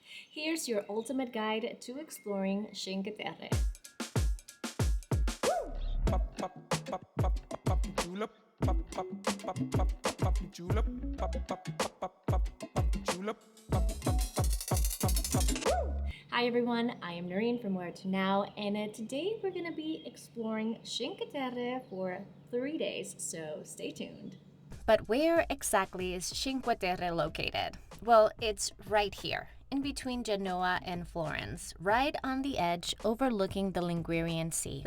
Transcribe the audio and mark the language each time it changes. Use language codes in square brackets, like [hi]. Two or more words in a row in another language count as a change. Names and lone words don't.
[en] Here's your ultimate guide to exploring Cinque Terre. Julep, pop, pop, pop, pop, pop, julep, pop, pop, pop, pop, pop, julep, pop, pop, pop, pop, pop, pop. Hi everyone, I am Noreen from Where to Now, and today we're going to be exploring Cinque Terre for 3 days, so stay tuned. But where exactly is Cinque Terre located? Well, it's right here, in between Genoa and Florence, right on the edge overlooking the Ligurian Sea.